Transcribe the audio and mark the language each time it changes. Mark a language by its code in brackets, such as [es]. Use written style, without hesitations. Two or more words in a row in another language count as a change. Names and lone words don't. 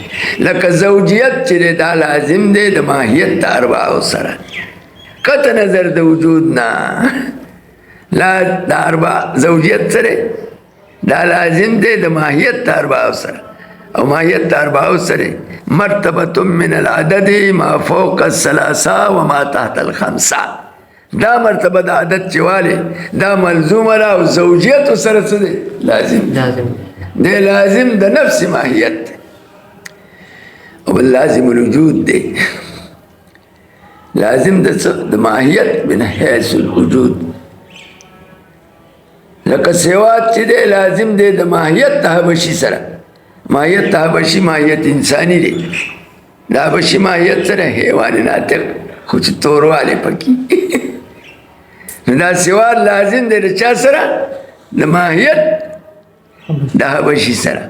[ps] لکه زوجیت چې دی دا لازم دی د ماهیت د اربعو سره قطع نظر د وجود نه. لا د اربع زوجیت سره دا لازم دی د ماهیت د اربعو سره، او ماهیت د اربعو سره مرتبه [ar] من العدد ما فوق الثلاثه وما تحت الخمسه. [ps] دا مرتبه د عدد چواله دا ملزومه را او زوجیت سره څه دی لازم دی لازم د نفس ماهیت او [ar] لازم الوجود [ps] دی لازم د ماهیت [ar] من حیث الوجود. [ps] لکه سواد چې دی لازم دی د ماهیت د حبشي سره. ماهیت د حبشي ماهیت انسانی دی، د حبشي ماهیت سره [ar] حیوان ناطق [ps] خو چې توروالی پکې نو دا سواد لازم دی د چا سره د ماهیت د حبشي سره.